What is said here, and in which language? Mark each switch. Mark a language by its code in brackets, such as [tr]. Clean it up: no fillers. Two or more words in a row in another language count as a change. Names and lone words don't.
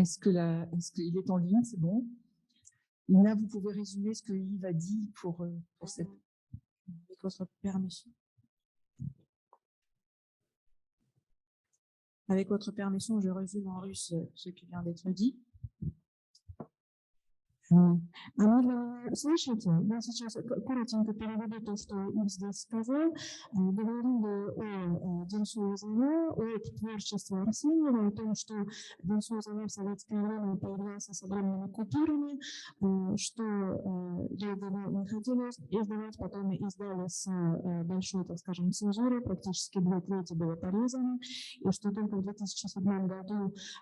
[fr] Est-ce qu'il est en ligne? C'est bon. Ina, vous pouvez résumer ce que Yves a dit pour cette... Avec votre permission. Avec votre permission, je résume en russe ce qui vient d'être dit. [ru] Слушайте, я сейчас коротенько переведу то, что Ив здесь сказал. Говорили о Денису Узове, о творчестве Арсеньева, о том, что Денис Узове в советское время появлялся с огромными купюрами, что долго не хотели издавать, потом издали с большой, так скажем, цензурой, практически 2/3 было порезано, и что только в 2007 году